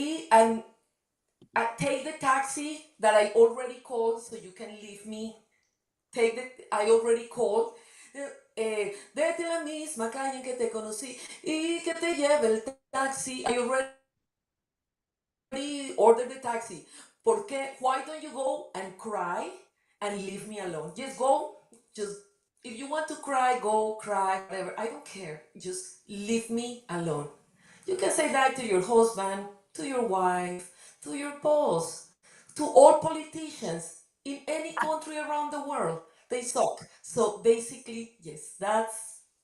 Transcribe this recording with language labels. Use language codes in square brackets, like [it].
[en] And I take the taxi that I already called so you can leave me. I already called. [es] Vete a la misma calle en que te conocí y que te lleve el taxi. [en] I already ordered the taxi. [es] ¿Por qué? [en] Why don't you go and cry and leave me alone? Just go. Just if you want to cry, go cry. Whatever. I don't care. Just leave me alone. You can say that to your husband, to your wife, to your boss, to all politicians in any country around the world. They suck. So basically, yes, that's